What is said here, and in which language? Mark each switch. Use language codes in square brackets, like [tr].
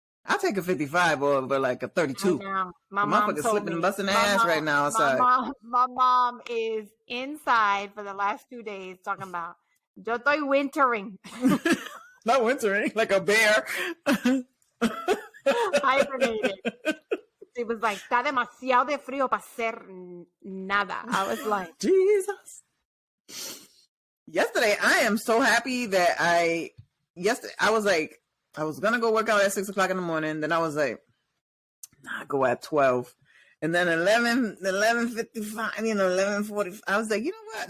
[en] I'll take a 55 or like a 32. My mom is slipping and busting ass right now outside. My mom is inside for the last 2 days talking about, [es] yo estoy [en] wintering. Not wintering, like a bear. Hibernated. She was like, [es] está demasiado de frío para hacer nada. [en] I was like, Jesus. Yesterday, I am so happy that I was like, I was going to go work out at 6 o'clock in the morning. Then I was like, nah, go at 12. And then 11:55, 11:45. I was like, you know what?